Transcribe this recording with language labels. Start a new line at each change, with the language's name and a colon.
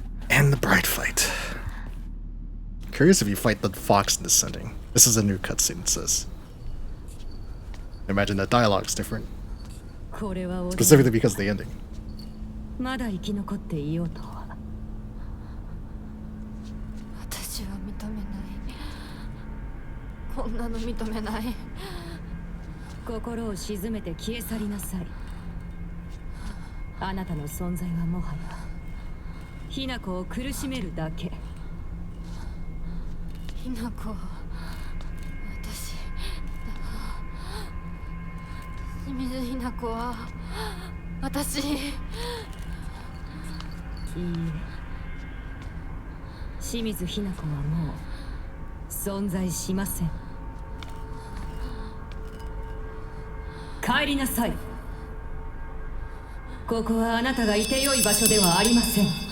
English: And the bride fight. Curious if you fight the fox in this setting. This is a new cutscene, it says. Imagine the dialogue's different. Specifically because of the ending.
Japanese: まだ生き残っていようとは。私は認めない。こんなの認めない。心を静めて消え去りなさい。あなたの存在はもはやひな子を苦しめるだけ。ひな子、私、清水ひな子は私。いいえ、清水ひな子はもう存在しません。帰りなさい。ここはあなたがいてよい場所ではありません。